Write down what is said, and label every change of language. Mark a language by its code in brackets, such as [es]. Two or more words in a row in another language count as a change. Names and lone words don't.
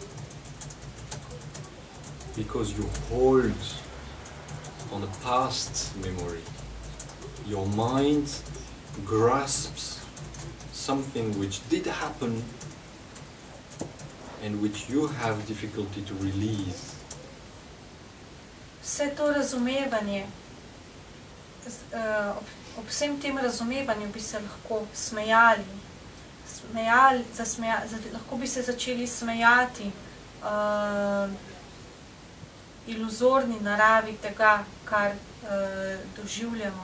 [en] Because you hold on a past memory. Your mind grasps something which did happen and which you have difficulty to release. [sl] Vse to razumevanje, ob vsem tem razumevanju bi se lahko smejali, lahko bi se začeli smejati iluzorni naravi tega, kar doživljamo.